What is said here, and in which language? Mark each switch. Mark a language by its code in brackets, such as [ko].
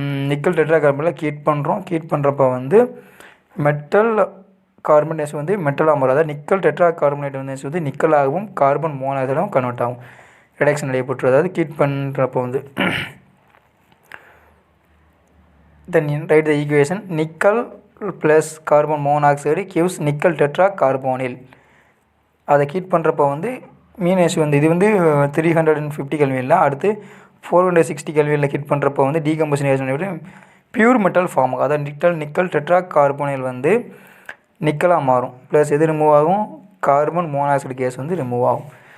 [ta] Nickel tetra கார்பனில் heat பண்ணுறோம். Heat பண்ணுறப்ப வந்து மெட்டல் கார்பனேஸ் வந்து மெட்டலாக மாறும். அதாவது நிக்கல் டெட்ரா கார்பனேட் வந்து நிக்கலாகவும் கார்பன் மோனாக்சைடாகவும் கன்வெர்ட் ஆகும். ரிடக்ஷன் நடைபெற்று, அதாவது ஹீட் பண்ணுறப்போ வந்து [en] then write the equation nickel plus carbon monoxide gives nickel tetracarbonyl. [ta] அதை ஹீட் பண்ணுறப்போ வந்து மீனேஷ் வந்து இது வந்து 350 கெல்வினில், அடுத்து 460 கெல்வினில் ஹீட் பண்ணுறப்போ வந்து டீகம்போசிஷன் பியூர் மெட்டல் ஃபார்ம் ஆகும். அதாவது நிக்கல் டெட்ராகார்போனைல் வந்து நிக்கலாக மாறும். ப்ளஸ் எது ரிமூவ் ஆகும், கார்பன் மோனாக்சைடு கேஸ் வந்து ரிமூவ் ஆகும்.